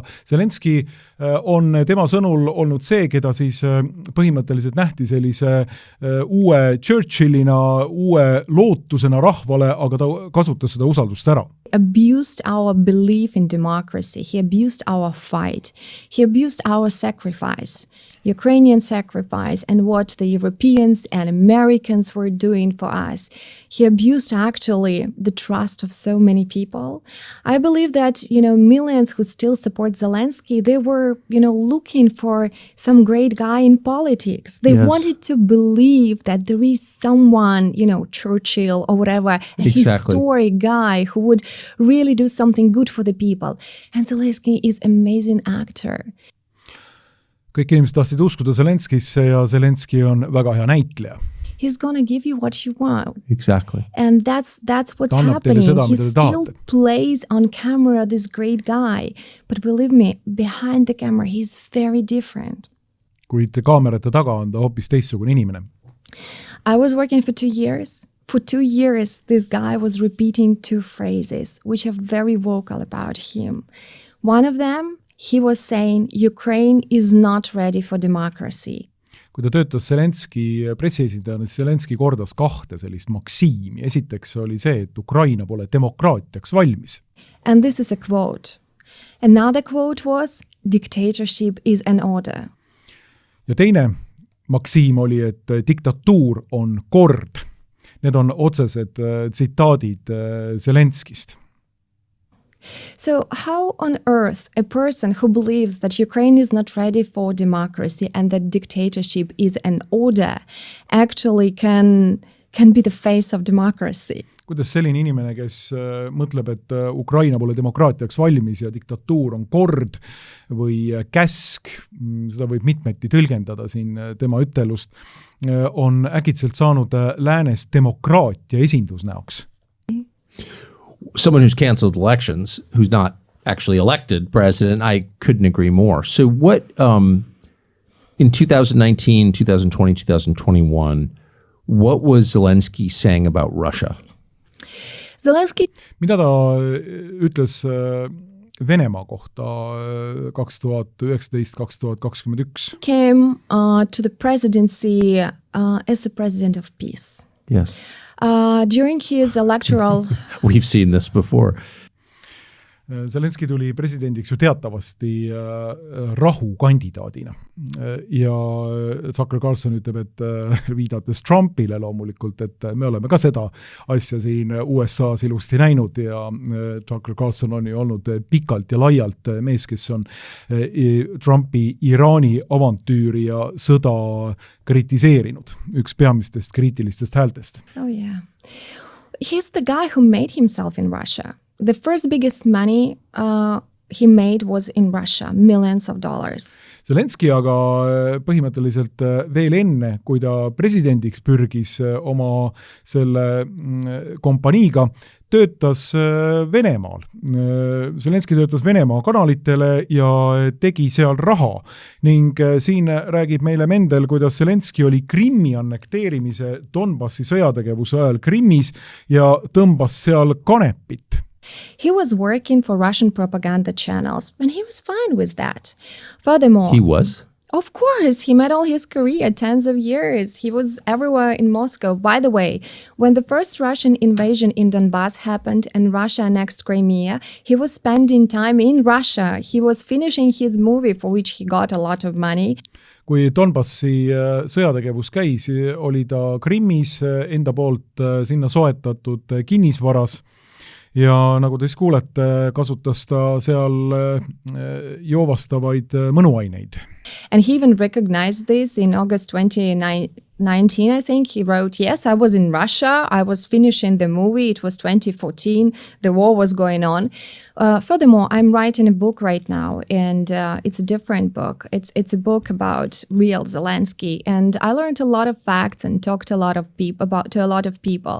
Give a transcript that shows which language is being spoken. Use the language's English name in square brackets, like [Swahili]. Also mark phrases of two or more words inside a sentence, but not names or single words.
[Estonian] Zelenski on tema sõnul olnud see, keda siis põhimõtteliselt nähti sellise uue Churchillina, uue lootusena rahvale, aga ta kasutas seda usaldust ära. [English] Abused our belief in democracy. He abused our fight. He abused our sacrifice, Ukrainian sacrifice, and what the Europeans and Americans were doing for us. He abused actually the trust of so many people. I believe that, millions who still support Zelensky, they were, looking for some great guy in politics. They wanted to believe that there is someone, Churchill or whatever, a historic guy who would really do something good for the people. And Zelensky is an amazing actor. [Estonian] Kõik inimesed tahtsid uskuda Zelenskisse ja Zelenski on väga hea näitleja. [English] He's going to give you what you want. Exactly. And that's what's happening. He still plays on camera this great guy. But believe me, behind the camera, he's very different. [Estonian] Kuid kaamerate taga on ta hoopis teistsugune inimene. [English] I was working for 2 years. For 2 years, this guy was repeating 2 phrases, which are very vocal about him. One of them, he was saying, Ukraine is not ready for democracy. [Estonian] Kui ta töötas Zelenski pressiesindajana, siis Zelenski kordas 2 sellist maksiimi. Esiteks oli see, et Ukraina pole demokraatiaks valmis. [English] And this is a quote. Another quote was, dictatorship is an order. [Estonian] Ja teine maksiim oli, et diktatuur on kord. Need on otsesed tsitaadid Zelenskist. [English] So how on earth a person who believes that Ukraine is not ready for democracy and that dictatorship is an order actually can be the face of democracy? [Estonian] Kuidas selline inimene, kes mõtleb, et Ukraina pole demokraatiaks valmis ja diktatuur on kord või käsk, seda võib mitmeti tõlgendada siin tema ütelust, on äkitselt saanud läänes demokraatia esindusnäoks. [English] Someone who's canceled elections, who's not actually elected president, I couldn't agree more. So what, in 2019, 2020, 2021, what was Zelensky saying about Russia? Zelensky. [Estonian] Mida ta ütles Venemaa kohta 2019-2021? [English] Came to the presidency as the president of peace. Yes. During his electoral... We've seen this before. [Estonian] Zelenski tuli presidendiks ju teatavasti rahukandidaadina ja Tucker Carlson ütleb, et viidates Trumpile loomulikult, et me oleme ka seda asja siin USA's ilusti näinud ja Tucker Carlson on ju olnud pikalt ja laialt mees, kes on Trumpi Iraani avantüüri ja sõda kritiseerinud, üks peamistest kriitilistest häältest. [English] Oh yeah. He's the guy who made himself in Russia. The first biggest money he made was in Russia, millions of dollars. [Estonian] Zelenski aga põhimõtteliselt veel enne, kui ta presidendiks pürgis oma selle kompaniiga, töötas Venemaal. Zelenski töötas Venemaa kanalitele ja tegi seal raha. Ning siin räägib meile Mendel, kuidas Zelenski oli Krimmi annekteerimise Donbassi sõjategevuse ajal Krimmis ja tõmbas seal kanepit. [English] He was working for Russian propaganda channels, and he was fine with that. Furthermore... He was? Of course, he made all his career, tens of years. He was everywhere in Moscow. By the way, when the first Russian invasion in Donbass happened and Russia annexed Crimea, he was spending time in Russia. He was finishing his movie for which he got a lot of money. [Estonian] Kui Donbassi sõjategevus käis, oli ta Krimmis enda poolt sinna soetatud kinnisvaras. Ja nagu te siis kuulete, kasutas ta seal joovastavaid mõnuaineid. [English] And he even recognized this in August 2019, I think. He wrote, yes, I was in Russia. I was finishing the movie. It was 2014. The war was going on. Furthermore, I'm writing a book right now, and it's a different book. It's a book about real Zelensky. And I learned a lot of facts and talked to a lot of people.